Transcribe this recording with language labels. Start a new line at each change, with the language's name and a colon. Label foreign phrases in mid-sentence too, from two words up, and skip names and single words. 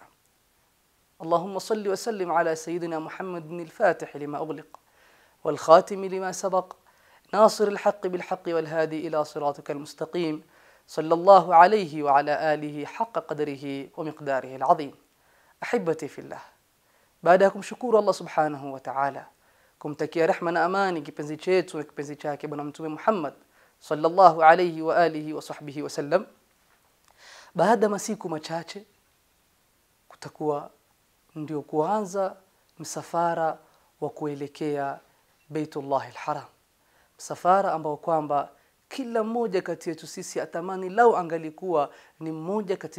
Arabic: اللهم صل وسلم على سيدنا محمد بن الفاتح لما أغلق والخاتم لما سبق ناصر الحق بالحق والهادي إلى صراطك المستقيم، صلى الله عليه وعلى آله حق قدره ومقداره العظيم. أحبتي في الله,
Swahili: baada ya kumshukuru Allah
Arabic: سبحانه وتعالى,
Swahili: kumtakia rehma na amani kipenzi chetu na kipenzi chake bwana mtume Muhammad
Arabic: صلى الله عليه وعلى آله وصحبه وسلم,
Swahili: baada masiku machache kutakuwa ndio kuanza msafara wa kuelekea Baitullah al-Haram, msafara ambao kwamba kila mmoja kati yetu sisi atamani lau angalikuwa ni mmoja